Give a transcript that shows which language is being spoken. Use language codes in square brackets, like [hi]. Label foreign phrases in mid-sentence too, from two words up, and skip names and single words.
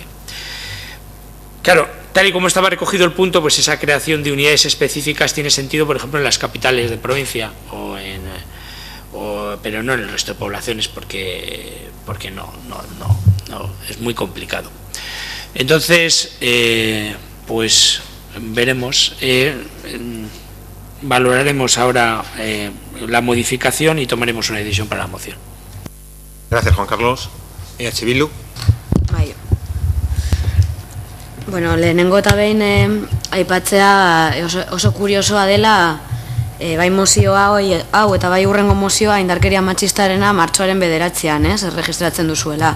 [es] Claro, tal y como estaba recogido el punto, pues esa creación de unidades específicas tiene sentido, por ejemplo, en las capitales de provincia, pero no en el resto de poblaciones, porque no, es muy complicado. Entonces, pues veremos, valoraremos ahora la modificación y tomaremos una decisión para la moción. Gracias, Juan Carlos. EH Bildu. [eu] Bai. Bueno, lehenengo eta behin aipatzea oso kuriosoa dela bai mozioa hau eta bai hurrengo mozioa indarkeria matxistarena martxoaren 9an, erregistratzen duzuela.